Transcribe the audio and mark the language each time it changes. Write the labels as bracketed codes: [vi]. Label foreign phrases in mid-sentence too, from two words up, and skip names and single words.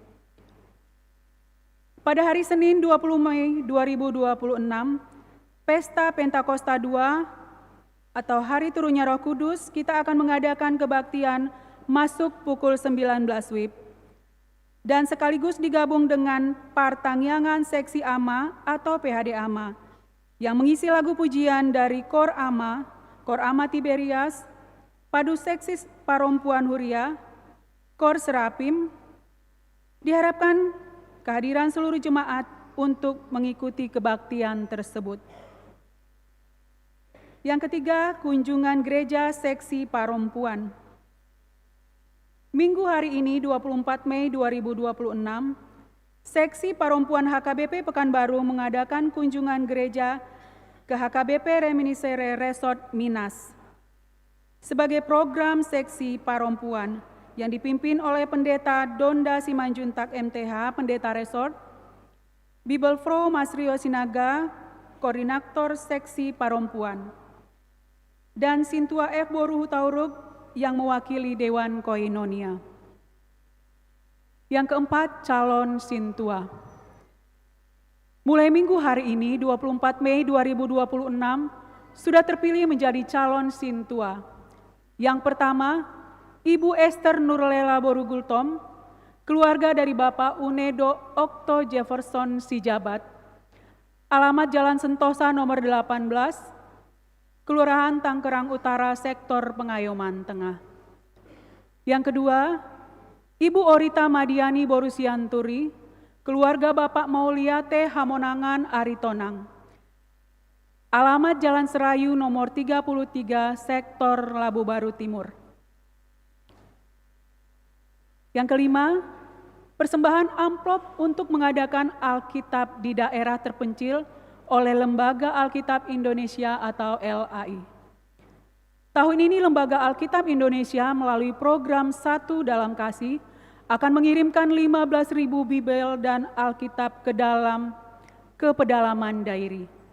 [id] Pada hari Senin 20 Mei 2026, Pesta Pentakosta 2 atau Hari Turunnya Roh Kudus, kita akan mengadakan kebaktian masuk pukul 19 WIB. Dan sekaligus digabung dengan Partangyangan Seksi AMA atau PHD AMA, yang mengisi lagu pujian dari Kor AMA Tiberias, Padu Seksis Parompuan Huria, Kor Serapim. Diharapkan kehadiran seluruh jemaat untuk mengikuti kebaktian tersebut. Yang ketiga, kunjungan gereja seksi Parompuan. Minggu hari ini 24 Mei 2026, Seksi Parompuan HKBP Pekanbaru mengadakan kunjungan gereja ke HKBP Reminiscere Resort Minas sebagai program Seksi Parompuan yang dipimpin oleh Pendeta Donda Simanjuntak MTH, Pendeta Resort, Bibelfro Mas Rio Sinaga, Koordinator Seksi Parompuan, dan Sintua F. Boru Hutauruk yang mewakili Dewan Koinonia. Yang keempat, calon Sintua. Mulai minggu hari ini, 24 Mei 2026, sudah terpilih menjadi calon Sintua. Yang pertama, Ibu Esther Nurlela Borugultom, keluarga dari Bapak Unedo Okto Jefferson Sijabat, alamat Jalan Sentosa nomor 18, Kelurahan Tangkerang Utara, Sektor Pengayoman Tengah. Yang kedua, Ibu Orita Madiani Borusianturi, keluarga Bapak Mauliate Hamonangan Aritonang, alamat Jalan Serayu nomor 33, Sektor Labu Baru Timur. Yang kelima, persembahan amplop untuk mengadakan Alkitab di daerah terpencil oleh Lembaga Alkitab Indonesia atau LAI. Tahun ini Lembaga Alkitab Indonesia melalui program Satu Dalam Kasih akan mengirimkan 15.000 Bibel dan Alkitab ke pedalaman dairi.